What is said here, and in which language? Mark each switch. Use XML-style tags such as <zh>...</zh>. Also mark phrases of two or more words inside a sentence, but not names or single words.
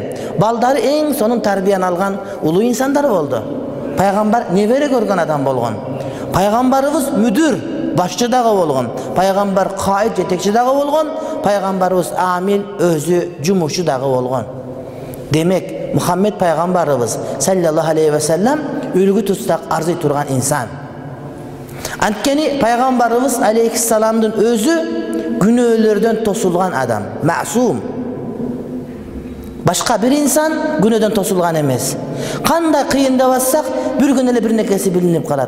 <ky>Балдары эң сонун тарбияны алган улуу инсандар болду. Пайгамбар небере көргөн адам болгон. Пайгамбарыбыз мүдүр, башчы дагы болгон. Пайгамбар кайыт, жетекчи дагы болгон. Пайгамбарыбыз амил, өзү жумушчу дагы болгон. Демек, Мухаммед пайгамбарыбыз</ky> <ar>صلى الله عليه وسلم</ar> <ky>үлгү тутсак арзый турган инсан. Анткени пайгамбарыбыз алейхиссаламдын өзү күнөөлөрдөн тосулган адам, маъсум. Башка бир инсан күнөөдөн тосулган эмес. Кандай кыйындап атсак, бир күн эле бир нерсеси билинип калат.</ky>